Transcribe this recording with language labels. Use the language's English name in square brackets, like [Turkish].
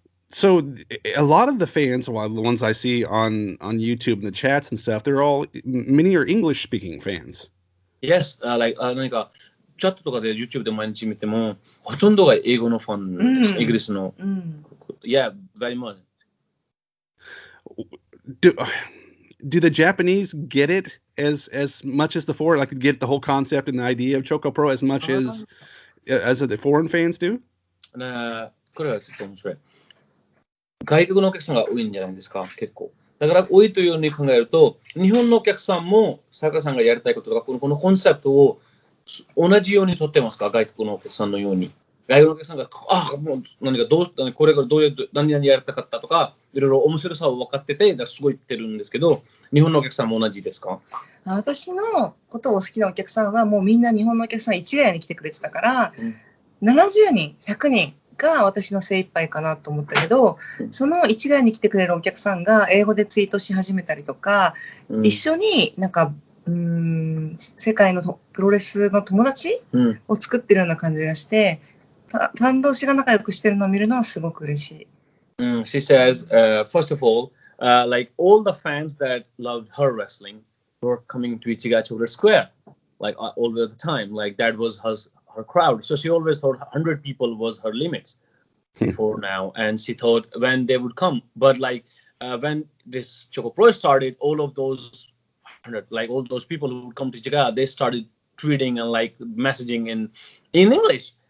[English] So a lot of the fans, well, the ones I see on YouTube and the chats and stuff, many are English speaking fans. [Japanese] Yes, なんかチャットとかで YouTube で毎日見てもほとんどが英語のファンです、イギリスの。 [English] Yeah, very much. Do the Japanese get it as much as the foreign, like get the whole concept and the idea of ChocoPro as much as the foreign fans do? [Japanese] これはちょっと面白い。外国のお客さんが多いんじゃないですか、結構。だから多いというように考えると、日本のお客さんも坂さんがやりたいこととか、このコンセプトを同じように取ってますか、外国のお客さんのように。外国のお客さんが、もう何かこれからどういう何々やりたかったとか、いろいろ面白さを分かってて、すごい言ってるんですけど、日本のお客さんも同じですか？私のことを好きなお客さんはもうみんな日本のお客さん一概に来てくれてたから、70人、100人が私の精一杯かなと思ったけど、その一概に来てくれるお客さんが英語でツイートし始めたりとか、一緒になんか世界のプロレスの友達を作ってるような感じがして、ファン同士が仲良くしてるのを見るのはすごく嬉しい。 [English] She says, first of all, like all the fans that loved her wrestling were coming to Ichigai Chocolate Square, like all the time. Like that was her crowd. So she always thought 100 people was her limits before now. And she thought when they would come. But like when this ChocOPro started, all of those 100, like all those people who would come to Ichigai, they started tweeting and like messaging in English.